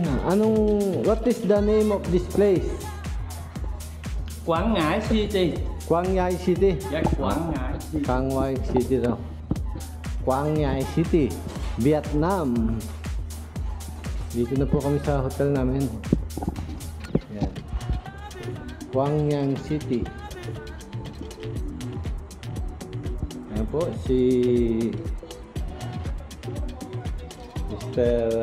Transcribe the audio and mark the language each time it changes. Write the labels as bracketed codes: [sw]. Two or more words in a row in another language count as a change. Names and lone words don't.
[en] What is the name of this place? Quảng Ngãi City. Quang Ngai City. [vi] Dạ, Quảng Ngãi City. [tl] Quang Ngai City daw. Quang Ngai City, Vietnam. Dito na po kami sa hotel namin. Yan. Quang Ngai City. Ayan po si Mr.